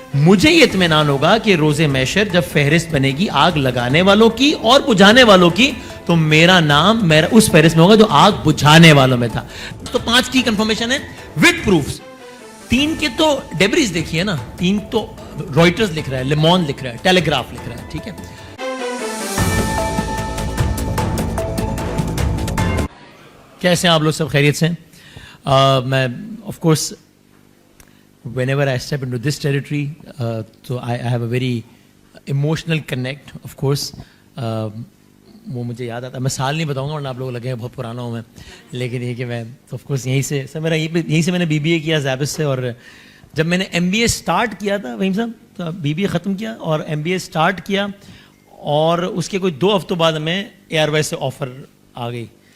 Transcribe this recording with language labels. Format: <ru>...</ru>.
<ur>مجھے یہ اطمینان ہوگا کہ روز محشر جب فہرست بنے گی آگ لگانے والوں کی اور بجھانے والوں کی, تو میرا نام اس فہرست میں ہوگا جو آگ بجھانے والوں میں تھا. تو 5 کی کنفرمیشن ہے وتھ پروفز. 3 کے تو ڈیبریز دیکھیے نا, 3 تو رائٹرز لکھ رہا ہے, لیمون لکھ رہا ہے, ٹیلیگراف لکھ رہا ہے, ٹھیک ہے. کیسے ہیں آپ لوگ, سب خیریت سے ہیں؟ میں of course</ur> <en>whenever I step into this territory, so I have a very emotional connect, of course.</en> <ur>وہ مجھے یاد آتا ہے, میں سال نہیں بتاؤں گا ورنہ آپ لوگ لگے بہت پرانا ہوں میں, لیکن یہ کہ میں آف کورس یہیں سے سر, میرا یہیں سے میں نے بی بی اے کیا زیبس سے, اور جب میں نے ایم بی اے اسٹارٹ کیا تھا وہیم صاحب, تو بی بی اے ختم کیا اور ایم بی اے اسٹارٹ کیا, اور اس کے کوئی 2 ہفتوں بعد ہمیں اے آر وائی سے آفر آ گئی.</ur>